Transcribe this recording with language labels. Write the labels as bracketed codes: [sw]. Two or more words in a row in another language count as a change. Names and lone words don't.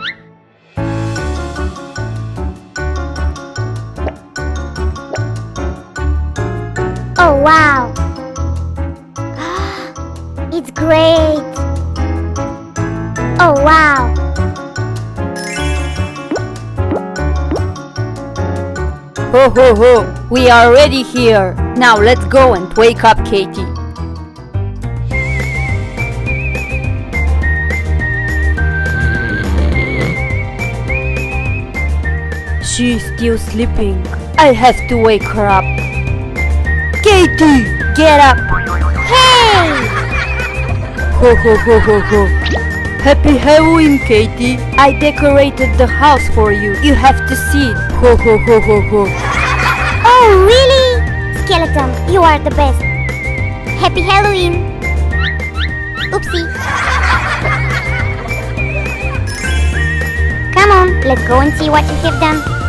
[en] Oh wow! It's great! Oh wow! Ho ho ho! We are already here. Now let's go and wake up Katie. She's still sleeping. I have to wake her up. Katie, get up! Hey! Ho ho ho ho ho! Happy Halloween, Katie! I decorated the house for you. You have to see it. Ho ho ho ho ho! Oh really? Skeleton, you are the best! Happy Halloween! Oopsie! Come on, let's go and see what you have done.